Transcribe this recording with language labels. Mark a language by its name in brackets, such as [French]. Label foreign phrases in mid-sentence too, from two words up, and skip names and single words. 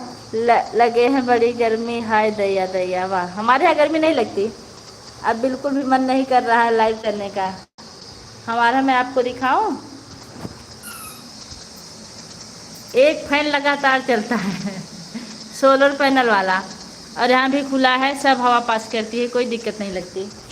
[Hindi] लगे हैं बड़ी गर्मी, हाय दैया दैया। वाह, हमारे यहाँ गर्मी नहीं लगती। अब बिल्कुल भी मन नहीं कर रहा है लाइव करने का हमारा। मैं आपको दिखाऊं, एक फैन लगातार चलता है सोलर पैनल वाला, और यहाँ भी खुला है, सब हवा पास करती है, कोई दिक्कत नहीं लगती।